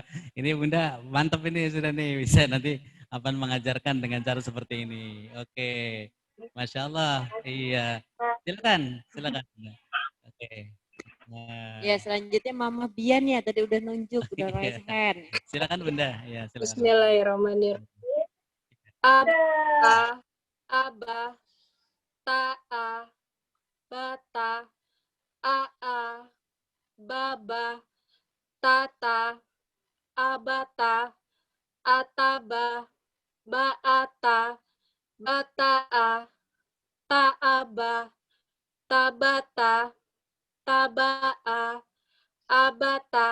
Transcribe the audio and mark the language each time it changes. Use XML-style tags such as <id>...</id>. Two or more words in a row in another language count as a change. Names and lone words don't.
<id>Ini Bunda mantap ini sudah nih bisa nanti mengajarkan dengan cara seperti ini. Oke.</id> <ar>ما شاء الله.</ar> <id>Iya. Silakan, silakan. Oke. Ya, Nah, selanjutnya Mama Bian ya. Tadi udah nunjuk, udah iya.</id> <en>raise hand.</en> <id>Silakan Bunda. Ya, silakan.</id> <ar>بسم الله الرحمن الرحيم. Aba, aba, taa, bata, aa, baba, tata, abata, ataba, baata, bataa, taaba, tabata, tabaa, abata.</ar>